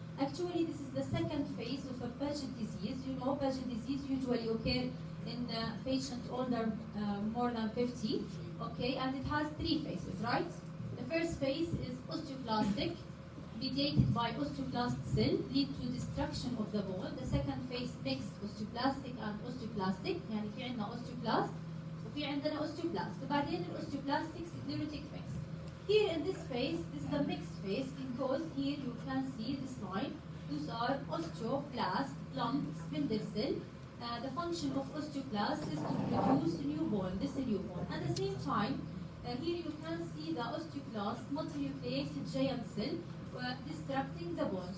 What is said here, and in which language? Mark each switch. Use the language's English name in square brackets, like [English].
[English] Actually, this is the second phase of a Paget disease. You know, Paget disease usually occur in patients older, more than 50. Okay, and it has three phases, right? The first phase is osteoclastic, mediated by osteoclast cell, lead to destruction of the bone. The second phase mixed osteoplastic and osteoclastic. [Arabic] يعني في عندنا osteoclast وفي عندنا osteoblast. [English] وبعدين osteoplastic sclerotic phase. Here in this phase, this is the mixed phase because here you can see this line. These are osteoblast, lump, spindle cell. The function of osteoclast is to produce new bone, this new bone. At the same time, here you can see the osteoclast multinucleated giant cell destructing the bone.